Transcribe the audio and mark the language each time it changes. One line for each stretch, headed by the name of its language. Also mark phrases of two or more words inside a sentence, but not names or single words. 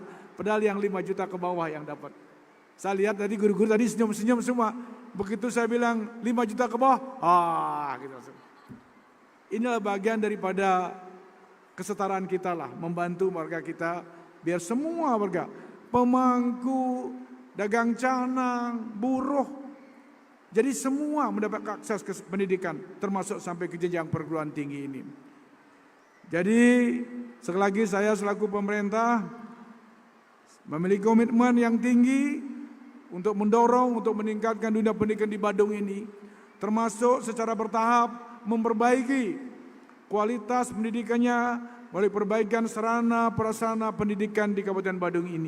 Indonesian: Padahal yang 5 juta ke bawah yang dapat. Saya lihat tadi guru-guru tadi senyum-senyum semua. Begitu saya bilang 5 juta ke bawah, gitu. Inilah bagian daripada kesetaraan kita lah, membantu warga kita biar semua warga, pemangku, dagang canang, buruh, jadi semua mendapat akses ke pendidikan, termasuk sampai ke jenjang perguruan tinggi ini. Jadi sekali lagi saya selaku pemerintah memiliki komitmen yang tinggi untuk mendorong, untuk meningkatkan dunia pendidikan di Badung ini, termasuk secara bertahap memperbaiki kualitas pendidikannya melalui perbaikan sarana prasarana pendidikan di Kabupaten Badung ini.